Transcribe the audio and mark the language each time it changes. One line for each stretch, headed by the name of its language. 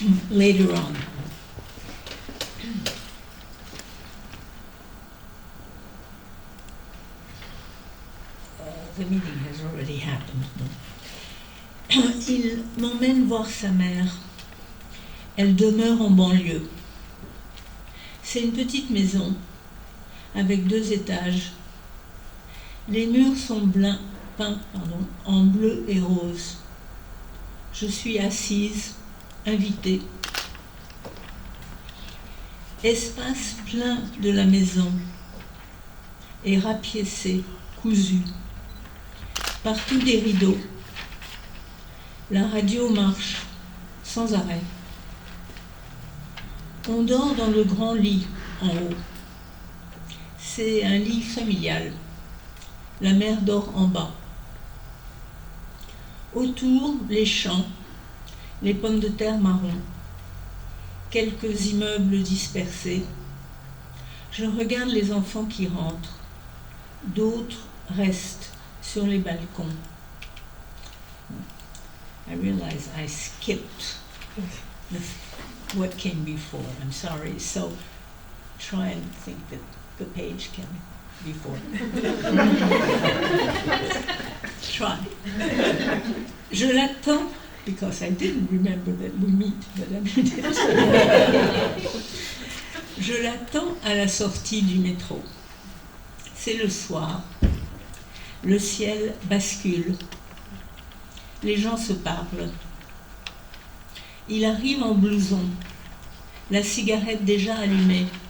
English: Later on. The meeting has already happened.
French: Il m'emmène voir sa mère. Elle demeure en banlieue. C'est une petite maison avec 2 étages. Les murs sont peints en bleu et rose. Je suis assise, invitée. Espace plein de la maison et rapiécé, cousu. Partout des rideaux. La radio marche sans arrêt. On dort dans le grand lit en haut. C'est un lit familial. La mère dort en bas. Autour, les champs, les pommes de terre marron, quelques immeubles dispersés. Je regarde les enfants qui rentrent. D'autres restent sur les balcons.
English: I realize I skipped what came before. I'm sorry. So try and think that the page came before. Try.
French: Je l'attends
English: because I didn't remember that we meet, but I mean it.
French: Je l'attends à la sortie du métro. C'est le soir. Le ciel bascule. Les gens se parlent. Il arrive en blouson, la cigarette déjà allumée.